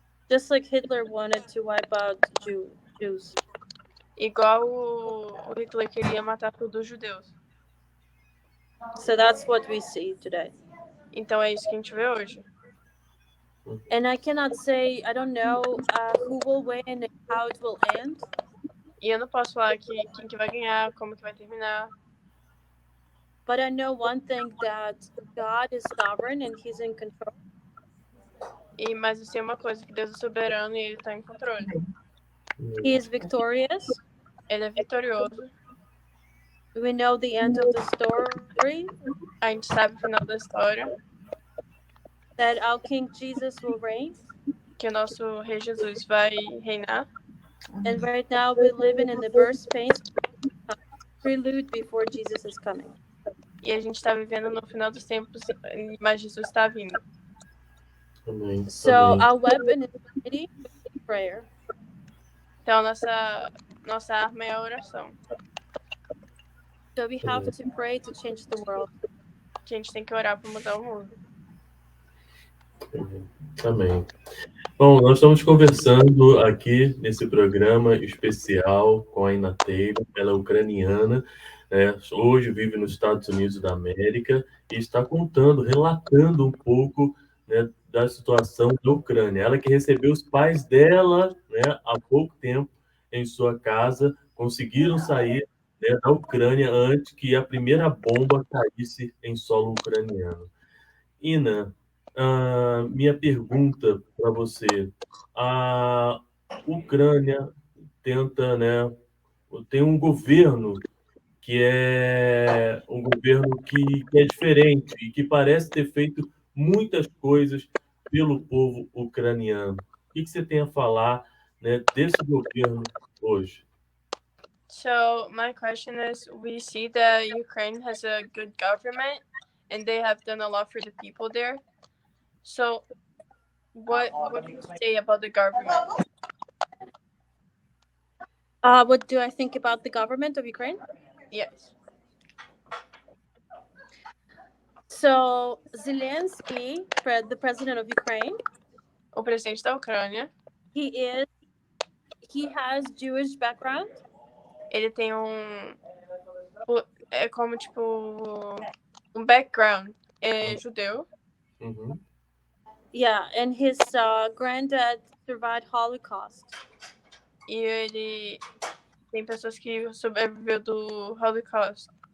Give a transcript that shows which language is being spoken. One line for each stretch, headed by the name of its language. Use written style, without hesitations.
English: Just like Hitler wanted to wipe out Jews.
Portuguese: Igual o Hitler queria matar todos os judeus.
English: So that's what we see today.
Portuguese: Então é isso que a gente vê hoje.
English: And I cannot say, I don't know who will win and how it will end.
Portuguese: E eu não posso falar quem que vai ganhar, como que vai terminar.
English: But I know one thing, that God is sovereign and He's in control.
Portuguese: Mas eu sei uma coisa, que Deus é soberano e Ele está em controle.
English: He is victorious.
Portuguese: Ele é vitorioso.
English: We know the end of the story.
Portuguese: A gente sabe o final da história.
English: That our King Jesus will reign.
Portuguese: Que o nosso Rei Jesus vai reinar.
English: And right now we're living in the birth pains, prelude before Jesus is coming.
Portuguese: E a gente está vivendo no final dos tempos, mas Jesus está vindo. Amém.
English: So
Portuguese: Amém.
English: our weapon is prayer.
Portuguese: Então nossa arma é a oração.
English: So we have to pray to change the world.
Portuguese: Que a gente tem que orar para mudar o mundo. Amém. Bom, nós estamos conversando aqui nesse programa especial com a Inateira. Ela é ucraniana, né? Hoje vive nos Estados Unidos da América e está relatando um pouco, né, da situação da Ucrânia. Ela que recebeu os pais dela, né, há pouco tempo em sua casa, conseguiram sair, né, da Ucrânia antes que a primeira bomba caísse em solo ucraniano. Ina, minha pergunta para você. A Ucrânia tenta, né? Tem um governo que é um governo que é diferente e que parece ter feito muitas coisas pelo povo ucraniano. O que você tem a falar, né, desse governo hoje?
English: So my question is, we see that Ukraine has a good government and they have done a lot for the people there. So what do you say about the government? What do I think about the government of Ukraine? Yes. So Zelensky, the president of Ukraine,
Portuguese: O presidente da Ucrânia,
English: he has Jewish background.
Portuguese: ele tem é como tipo um background judeu. Uhum.
English: Yeah, and his granddad survived Holocaust.
Portuguese: E ele tem pessoas que sobreviveu do Holocaust.